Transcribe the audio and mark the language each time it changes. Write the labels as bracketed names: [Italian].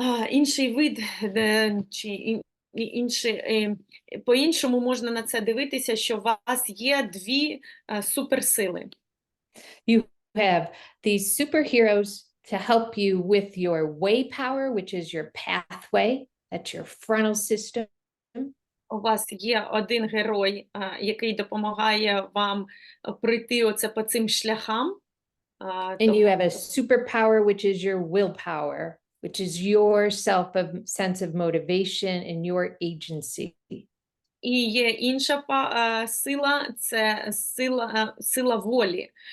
[Ukrainian] Інший вид, чи по-іншому можна на це дивитися, що у вас є дві суперсили. [English] You have these superheroes to help you with your way power, which is your pathway, that's your frontal system. [Ukrainian] У вас є один герой, який допомагає вам пройти оце по цим шляхам. [English] And you have a superpower, which is your willpower, which is your sense of motivation and your agency. [Ukrainian] І є інша сила, це сила волі.